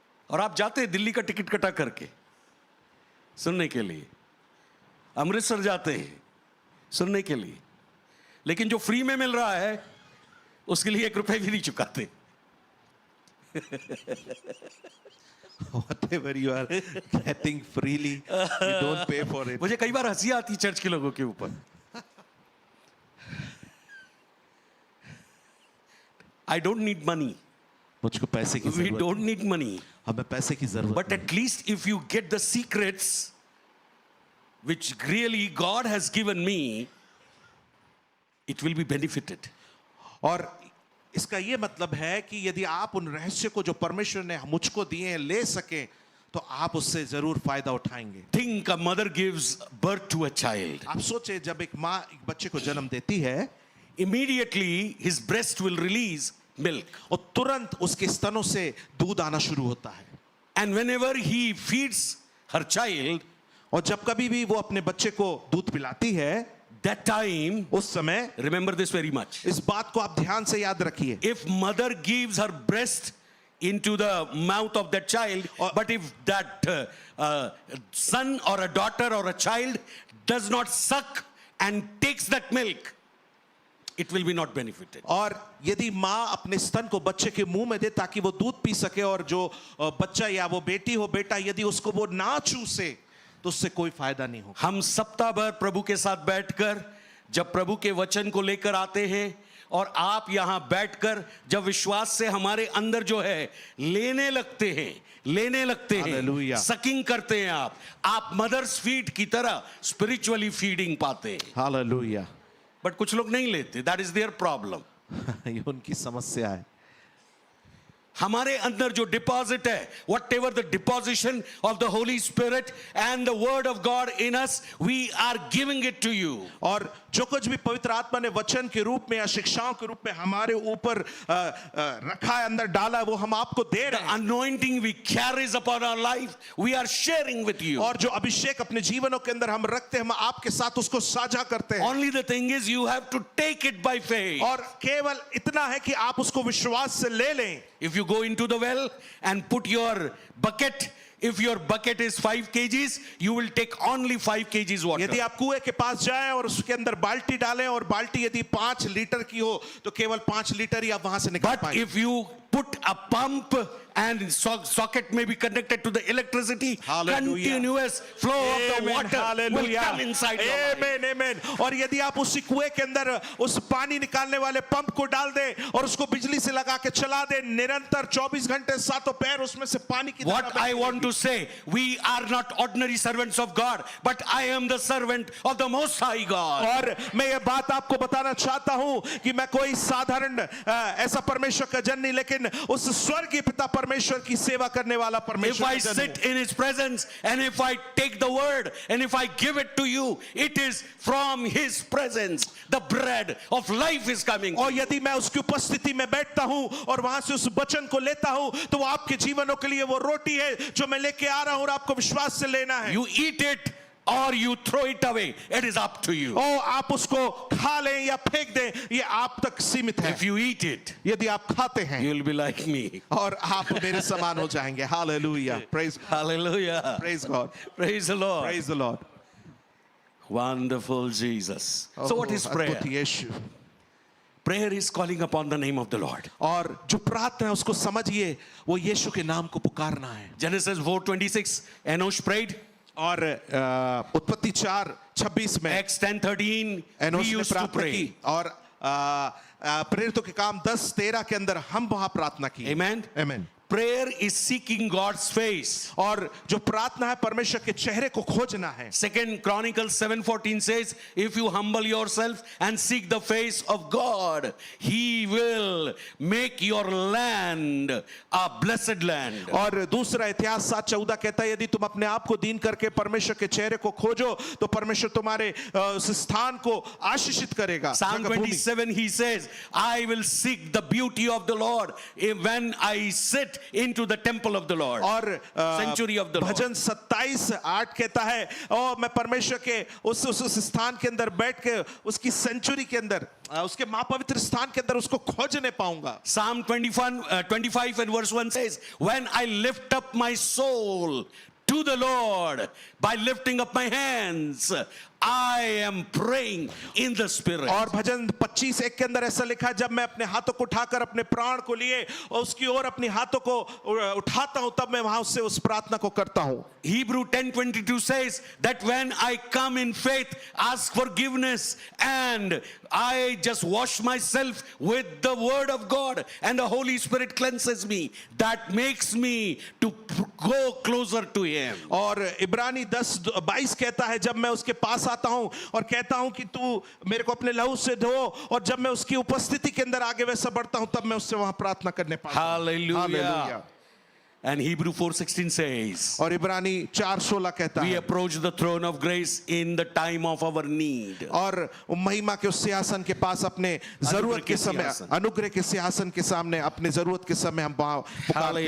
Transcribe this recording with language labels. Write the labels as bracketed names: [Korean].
[Hindi] और आप जाते हैं दिल्ली का टिकट कटा करके सुनने के लिए, अमृतसर जाते हैं सुनने के लिए, लेकिन जो फ्री में मिल रहा है उसके लिए 1 रुपए भी नहीं चुकाते। [English] Whatever you are getting freely, you don't pay for it. [Hindi] मुझे कई बार हंसी आती चर्च के लोगों के ऊपर। [English] I don't need money. [Hindi] मुझको पैसे की [English] We [Hindi] जरूरत [English] don't need money. [Hindi] हमें पैसे की जरूरत [English] But at least if you get the secrets which really God has given me, it will be benefited. [Hindi] और इसका ये मतलब है कि यदि आप उन रहस्य को जो परमेश्वर ने मुझको दिए हैं ले सके तो आप उससे जरूर फायदा उठाएंगे। [English] Think a mother gives birth to a child. [Hindi] आप सोचे जब एक माँ एक बच्चे को जन्म देती है, [English] Immediately his breast will release milk. [Hindi] और तुरंत उसके स्तनों से दूध आना शुरू होता है। [English] And whenever he feeds her child, [Hindi] और जब कभी भी वो अपने बच्चे को दूध पिलाती है, [English] that time, [Hindi] उस समय [English] remember this very much. [Hindi] इस बात को आप ध्यान से याद रखिए। [English] If mother gives her breast into the mouth of that child, but if that son or a daughter or a child does not suck and takes that milk, it will be not benefited. [Hindi] और यदि माँ अपने स्तन को बच्चे के मुंह में दे ताकि वो दूध पी सके, और जो बच्चा या वो बेटी हो बेटा यदि उसको वो ना चूसे तो उससे कोई फायदा नहीं हो। हम सप्ताह भर प्रभु के साथ बैठकर जब प्रभु के वचन को लेकर आते हैं और आप यहां बैठकर जब विश्वास से हमारे अंदर जो है लेने लगते हैं [English] Hallelujah. [Hindi] सकिंग करते हैं, आप मदर्स फीड की तरह स्पिरिचुअली फीडिंग पाते हैं। हालेलुया। [English] but [Hindi] कुछ लोग नहीं लेते, [English] That is their problem. [Hindi] ये उनकी समस्या है। हमारे अंदर जो डिपॉजिट है, [English] What ever the deposition of the holy spirit and the word of God in us, we are giving it to you. [Hindi] और जो कुछ भी पवित्र आत्मा ने वचन के रूप में या शिक्षाओं के रूप में हमारे ऊपर रखा है, अंदर डाला है, वो हम आपको दे रहे हैं। [English] Anointing we carries upon our life, we are sharing with you. [Hindi] और जो अभिषेक अपने जीवनों के अंदर हम रखते हैं, हम आपके साथ उसको साझा करते हैं। [English] Only the thing is you have to take it by faith. [Hindi] और केवल इतना है कि आप उसको विश्वास से ले लें। [English] If you go into the well and put your bucket if your bucket is 5 kgs, you will take only 5 kgs water. [Hindi] यदि आप कुएं के पास जाएं और उसके अंदर बाल्टी डालें और बाल्टी यदि 5 लीटर की हो तो केवल 5 लीटर ही आप वहां से निकाल [English] But [Hindi] पाएंगे। [English] if you put a pump and socket may be connected to the electricity, Hallelujah. continuous flow of the water will come inside your life. Amen, amen. [Hindi] और यदि आप उसी कुएं के अंदर उस पानी निकालने वाले पंप को डाल दें और उसको बिजली से लगा के चला दें, निरंतर 24 घंटे सातों पैर उसमें से पानी की [English] What I want to say, we are not ordinary servants of God, but I am the servant of the Most High God. [Hindi] और मैं ये बात आपको बताना चाहता हूं कि मैं कोई साधारण ऐसा परमेश्वर का जन नहीं, लेकिन उस स्वर्गीय पिता परमेश्वर की सेवा करने वाला [English] If [Hindi] परमेश्वर [English] I [Hindi] का जन [English] sit [Hindi] हूं। [English] in His presence and if I take the word and if I give it to you, it is from His presence. The bread of life is coming. [Hindi] और यदि मैं उसकी उपस्थिति में बैठता हूं और वहां से उस वचन को लेता हूं तो वो आपके जीवनों के लिए वो रोटी है जो मैं लेके आ रहा हूं और आपको विश्वास से लेना है। [English] You eat it or you throw it away. It is up to you. [Hindi] ओ आप उसको खा लें या फेंक दें, ये आप तक सीमित है। [English] If you eat it, [Hindi] यदि आप खाते हैं [English] you will be like me. [Hindi] और आप मेरे समान हो जाएंगे। [English] Hallelujah, praise Hallelujah. Praise God, Praise the Lord. Praise the Lord. Wonderful Jesus. So what is prayer? [Hindi] अद्भुत यीशु। [English] Prayer is calling upon the name of the Lord. [Hindi] और जो प्रार्थना है उसको समझिए, वो यीशु के नाम को पुकारना है। [English] Genesis 4:26, Enosh prayed. [Hindi] और उत्पत्ति 4:26 में [English] Acts 10:13, we [Hindi] एनोश ने [English] used to [Hindi] प्रार्थना की [English] pray. [Hindi] और प्रेरितों के काम 10:13 के अंदर हम वहां प्रार्थना की। [English] Amen. [Hindi] आमीन। [English] Prayer is seeking God's face. [Hindi] और जो प्रार्थना है परमेश्वर के चेहरे को खोजना है। [English] 2 Chronicles 7:14 says, if you humble yourself and seek the face of God, He will make your land a blessed land. [Hindi] और दूसरा इतिहास 7:14 कहता है, यदि तुम अपने आप को दीन करके परमेश्वर के चेहरे को खोजो तो परमेश्वर तुम्हारे उस स्थान को आशीषित करेगा। [English] Psalm 27 he says, I will seek the beauty of the Lord when I sit into the temple of the Lord. [Hindi] और [English] Sanctuary of the Lord. [Hindi] भजन 27:8 कहता है, ओ मैं परमेश्वर के उस स्थान के अंदर बैठ के उसकी सेंचुरी के अंदर उसके महापवित्र स्थान के अंदर उसको खोजने पाऊंगा। [English] Psalm 25 and verse 1 says, when I lift up my soul to the Lord by lifting up my hands, I am praying in the Spirit. [Hindi] और भजन 25:1 के अंदर ऐसा लिखा है, जब मैं अपने हाथों को उठाकर अपने प्राण को लिए और उसकी ओर अपने हाथों को उठाता हूं तब मैं वहां से उस प्रार्थना को करता हूं। [English] Hebrew 10:22 says that when I come in faith, ask forgiveness, and I just wash myself with the word of God and the Holy Spirit cleanses me, that makes me to go closer to Him. [Hindi] और इब्रानी 10:22 कहता है, जब मैं उसके पास आता हूं और कहता हूं कि तू मेरे को अपने लहू से धो, और जब मैं उसकी उपस्थिति के अंदर आगे वैसा बढ़ता हूं तब मैं उससे वहां प्रार्थना करने पाता हूं। [English] Hallelujah. And Hebrew 4:16 says, [Hindi] और इब्रानी 4:16 कहता [English] we [Hindi] है, [English] approach the throne of grace in the time of our need. [Hindi] और महिमा के उस सिंहासन के पास अपने जरूरत के समय, सिंहासन। अनुग्रह के सिंहासन के सामने अपने जरूरत के समय हम वहां पुकारते हैं।